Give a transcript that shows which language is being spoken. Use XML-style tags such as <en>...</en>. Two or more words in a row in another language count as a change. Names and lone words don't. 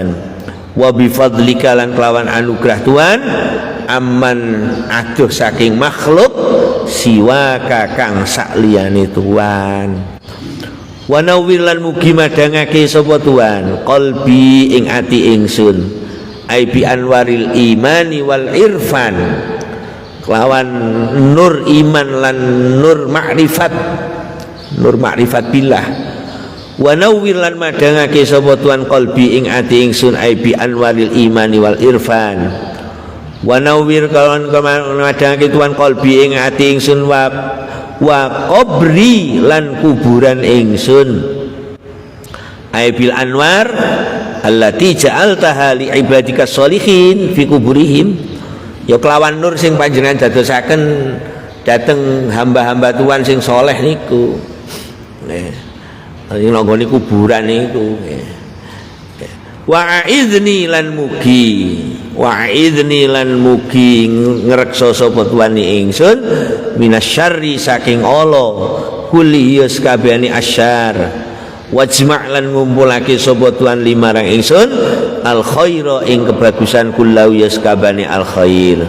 <ar>وبفضلك</ar> <jv>lan kelawan anugerah Tuhan amman aduh saking makhluk siwaka kang sakliyane Tuhan.</jv> <ar>ونور</ar> <jv>lan mugi madhangake sapa Tuhan qalbi ing ati ingsun</jv> <ar>أي بأنوار الإيمان والعرفان</ar> <jv>kelawan nur iman lan nur ma'rifat billah.</jv> <ar>ونور</ar> <jv>lan madhangake sapa Tuhan qalbi ing ati ingsun</jv> <ar>أي بأنوار الإيمان والعرفان. ونور</ar> <jv>kawan madhangake Tuhan qalbi ing ati ingsun</jv> <ar>وقبري</ar> <jv>lan kuburan ingsun</jv> <ar>أي بالأنوار التي جعلتها لعبادك صالحين في قبورهم,</ar> <jv>ya kelawan nur sing panjenengan dadosaken dateng hamba-hamba Tuhan sing soleh niku sing nggone kuburan niku. Wa'idni lan mugi ngreksa sapa Tuhan ingsun minasyarri saking ala kulli kabehane asyar, wajma' lan ngumpulake sapa Tuhan limarang ingsun</jv> <ar>الخير</ar> <jv>ing kebagusan kullau yaskabane</jv> <ar>الخير.</ar>